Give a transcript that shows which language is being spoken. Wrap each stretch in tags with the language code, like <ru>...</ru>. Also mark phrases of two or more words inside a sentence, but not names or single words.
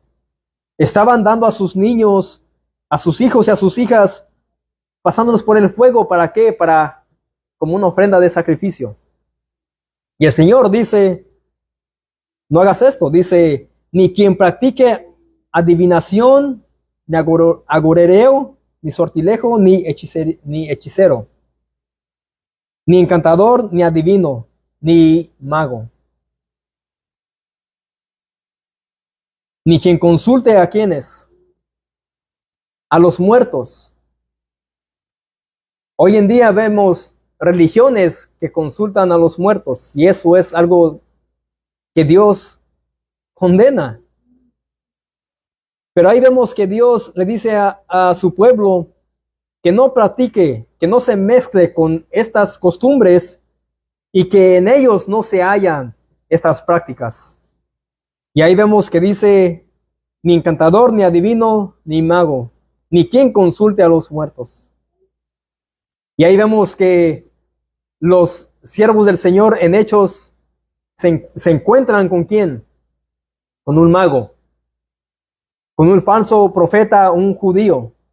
<es>Estaban dando a sus niños, a sus hijos y a sus hijas, pasándolos por el fuego. ¿Para qué? Para como una ofrenda de sacrificio. Y el Señor dice: no hagas esto. Dice: ni quien practique adivinación, ni agorereo, ni sortilejo, ni hechicero, ni encantador, ni adivino, ni mago, ni quien consulte a quienes, a los muertos. Hoy en día vemos religiones que consultan a los muertos, y eso es algo que Dios condena. Pero ahí vemos que Dios le dice a su pueblo que no practique, que no se mezcle con estas costumbres y que en ellos no se hallan estas prácticas. Y ahí vemos que dice: ni encantador, ni adivino, ni mago, ni quien consulte a los muertos. Y ahí vemos que los siervos del Señor en Hechos se encuentran con quién, con un mago, con un falso profeta, un judío.</es>